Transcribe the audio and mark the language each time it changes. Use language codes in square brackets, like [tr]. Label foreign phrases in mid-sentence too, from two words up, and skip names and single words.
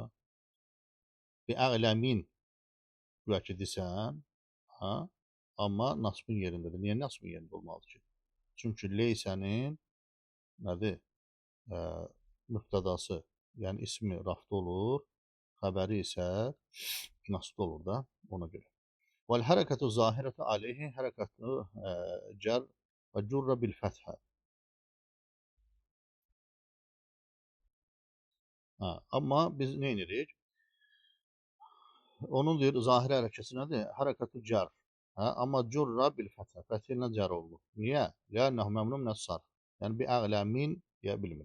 [az] Bir a'lamin güya ki desən, ha? Amma nasbın yerindədir. Niyə nasbın yerində olmalıdır ki? Çünki leysənin nədir? Müftədası, yəni ismi rafda olur, xəbəri isə nasbda olur da ona görə. [ar] والحركة الظاهرة عليه حركة جر وجر بالفتحة. [az] Amma biz nə edirik? Onun deyir zahiri hərəkəti nədir? [ar] حركة جر. [az] Amma [ar] جر بالفتحة. [az] Fəthi ilə cer olunur. Niyə? [ar] لأنه ممنوع من الصرف. [az] Yəni bir əqlə min deyə bilmirik.